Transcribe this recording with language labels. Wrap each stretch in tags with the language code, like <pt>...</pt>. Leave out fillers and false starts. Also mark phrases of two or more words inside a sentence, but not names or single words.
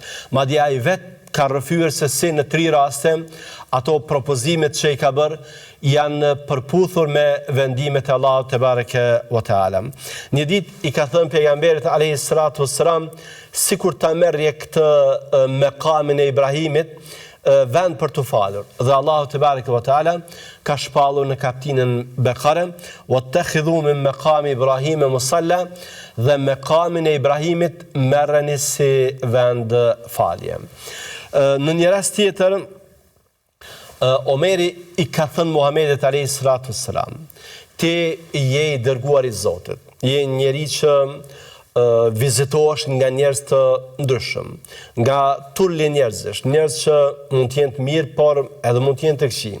<sq>Madje ai vetë ka rrëfyer se si në 3 raste ato propozimet që i ka bërë janë përputhur me vendimet e Allahut</sq> <ar>تبارك وتعالى.</ar> <sq>Një ditë i ka thënë pejgamberit</sq> <ar>عليه الصلاة والسلام,</ar> <sq>sikur ta merrje këtë mekamin e Ibrahimit vend për të falur. Dhe Allahu</sq> <ar>تبارك وتعالى</ar> <sq>ka shpallur në kapitullin Bekare,</sq> <ar>"واتخذوا من مقام إبراهيم مصلى",</ar> <sq>dhe mekamin e Ibrahimit merreni si vend falje. Në një rast tjetër, Omeri i ka thënë Muhamedit</sq> <ar>عليه الصلاة والسلام,</ar> <sq>ti je i dërguar i Zotit, je njeri që vizitohesh nga njerëz të ndryshëm, nga tulli njerëzish, njerëz që mund të jenë të mirë, por edhe mund të jenë të këqij.</sq>